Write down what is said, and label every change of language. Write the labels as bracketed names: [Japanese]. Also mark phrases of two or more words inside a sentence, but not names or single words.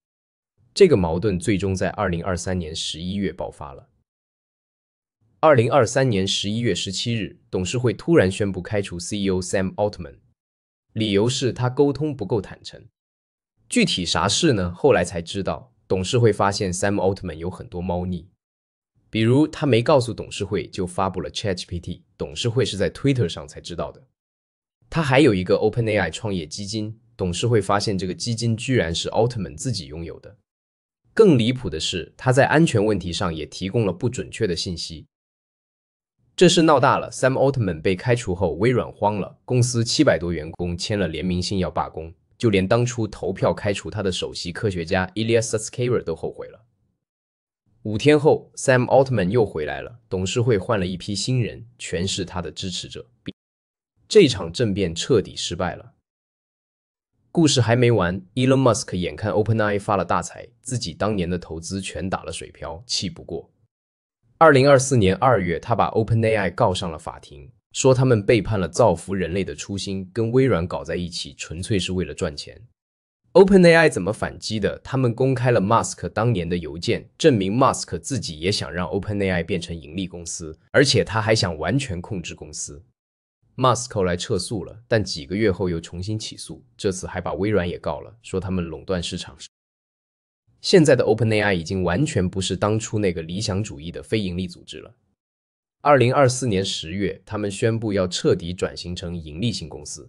[Chinese] 這個矛盾最終在2023年11月爆發了。2023年11月17日，董事會突然宣布開除 CEO Sam Altman， 理由是他溝通不夠坦誠。具體啥事呢？後來才知道，董事會發現 Sam Altman 有很多貓膩，比如他沒告訴董事會就發布了 ChatGPT， 董事會是在 Twitter 上才知道的。他還有一個 OpenAI 創業基金，董事會發現這個基金居然是 Altman 自己擁有的。更離譜的是，他在安全問題上也提供了不準確的信息。這事鬧大了 ，Sam Altman 被開除後，微軟慌了，公司700多員工簽了聯名信要罷工，就連當初投票開除他的首席科學家 Ilya Sutskever 都後悔了。5天後 ，Sam Altman 又回來了，董事會換了一批新人，全是他的支持者。這場政變徹底失敗了。故事還沒完 ，Elon Musk 眼看 OpenAI 發了大財，自己當年的投資全打了水漂，氣不過。2024年2月，他把 OpenAI 告上了法庭， 說他們背叛了造福人類的初心，跟微軟搞在一起，純粹是為了賺錢。OpenAI 怎麼反擊的？他們公開了 Musk 當年的郵件，證明 Musk 自己也想讓 OpenAI 變成盈利公司，而且他還想完全控制公司。Musk 後來撤訴了，但幾個月後又重新起訴，這次還把微軟也告了，說他們壟斷市場。現在的 OpenAI 已經完全不是當初那個理想主義的非盈利組織了。2024年10月，他們宣布要徹底轉型成盈利性公司。